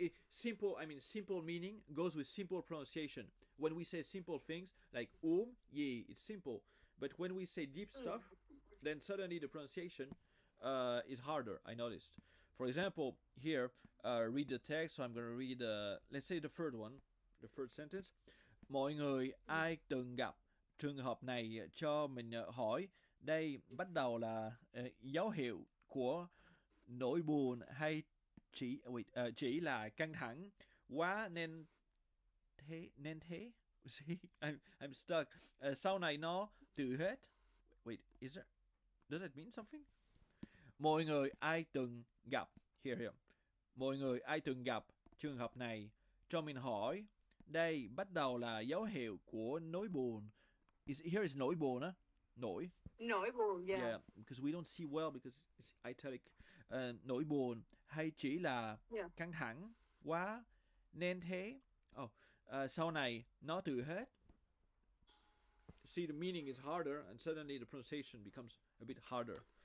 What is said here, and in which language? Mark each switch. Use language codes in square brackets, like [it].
[en] Simple, I mean simple meaning goes with simple pronunciation. When we say simple things like ye, it's simple. But when we say deep stuff, then suddenly the pronunciation is harder, I noticed. For example, here, read the text. So I'm going to read, let's say the third one, the third sentence. [vi] Mọi người ai từng gặp trường hợp này cho mình hỏi. Đây bắt đầu là dấu hiệu của nỗi buồn hay chỉ là căng thẳng quá nên thế. [en] See, I'm stuck. [vi] Sau này nó tự hết. [en] Wait, does that mean something? [vi] Mọi người ai từng gặp here. Mọi người ai từng gặp trường hợp này cho mình hỏi. Đây bắt đầu là dấu hiệu của nỗi buồn. [en] Here is [vi] nỗi buồn, [en] huh? Nỗi [vi] buồn, yeah. [en] Yeah, because we don't see well because it's italic. [vi] Nỗi buồn hay chỉ là căng thẳng quá nên thế. Sau này nó tự hết. [en] See, the meaning is harder, and suddenly the pronunciation becomes a bit harder.